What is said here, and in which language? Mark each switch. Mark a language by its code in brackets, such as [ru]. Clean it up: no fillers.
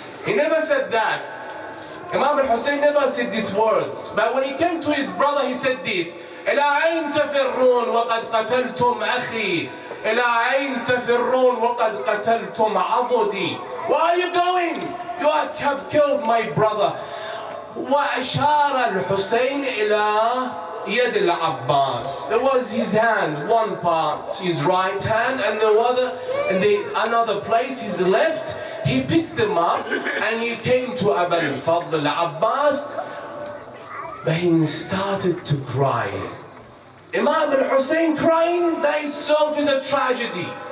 [en] He never said that. Imam al-Hussein never said these words. But when he came to his brother, he said this, [ar] إِلَىٰ أَيْنَ تَفِرُّونَ وَقَدْ قَتَلْتُمْ أَخِي. إِلَىٰ أَيْنَ تَفِرُّونَ وَقَدْ قَتَلْتُمْ عَضُدِي. [en] Where are you going? You have killed my brother. [ar] وَأَشَارَ الْحُسَيْنِ إِلَىٰ Yad al-Abbas. [en] There was his hand, one part, his right hand, and the other, and another place, his left. He picked them up and he came to Abu al-Fadl al-Abbas, but he started to cry. Imam al-Hussein crying, that itself is a tragedy.